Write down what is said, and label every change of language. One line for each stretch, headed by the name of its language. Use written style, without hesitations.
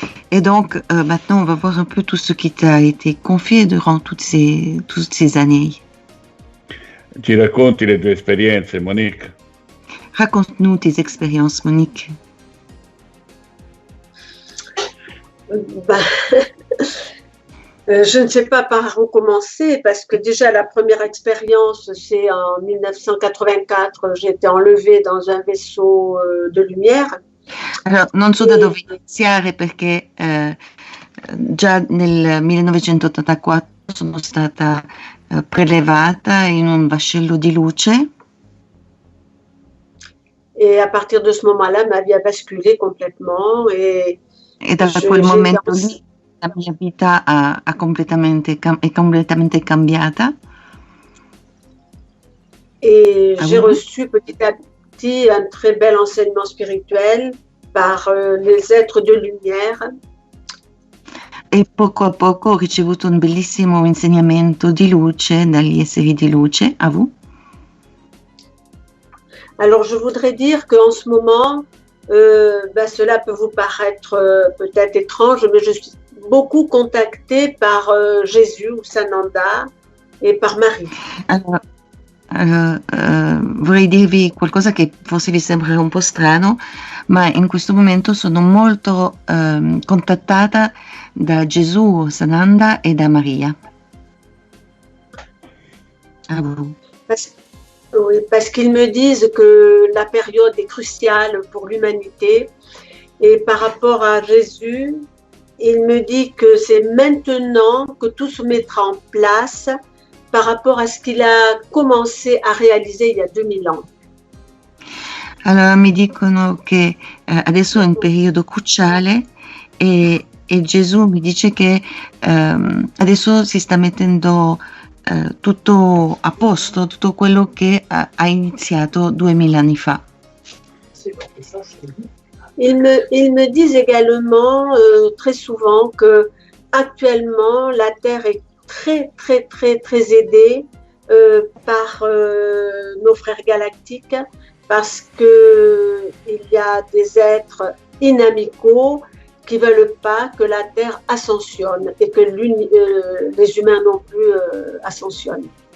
French: Et donc, maintenant, on va voir un peu tout ce qui t'a été confié durant toutes ces années.
Italian: Ci racconti le tue esperienze, Monique?
French: Raconte-nous tes expériences, Monique. Je ne sais pas par où commencer parce que déjà la première expérience, c'est en 1984, j'ai été enlevée dans un vaisseau de lumière.
Italian: Allora, non so da dove iniziare perché già nel 1984 sono stata prelevata in un vascello di luce.
French: Et à partir de ce moment-là, ma vie a basculé complètement. Et
Italian: da quel momento lì la mia vita è completamente cambiata.
French: Et j'ai reçu petit à petit un très bel enseignement spirituel par les êtres de lumière.
Italian: E poco a poco ho ricevuto un bellissimo insegnamento di luce dagli esseri di luce.
French: A vous? Alors je voudrais dire qu'en ce moment, cela peut vous paraître peut-être étrange, mais je suis beaucoup contactée par Jésus ou Sananda et par Marie.
Italian: Vorrei dirvi qualcosa che forse vi sembrerà un po' strano, ma in questo momento sono molto contattata da Gesù, Sananda et da Maria.
French: À vous. Parce qu'ils me disent que la période est cruciale pour l'humanité et par rapport à Jésus, il me dit que c'est maintenant que tout se mettra en place par rapport à ce qu'il a commencé a réaliser il y a 2000 ans.
Italian: Allora mi dicono che adesso è un periodo cruciale e Gesù mi dice che adesso si sta mettendo tutto a posto, tutto quello che ha iniziato 2000 anni fa.
French: Ils me disent également très souvent que actuellement la Terre est très aidée par nos frères galactiques parce que il y a des êtres inamicaux qui veulent pas que la Terre ascensionne et que les humains non plus ascensionnent.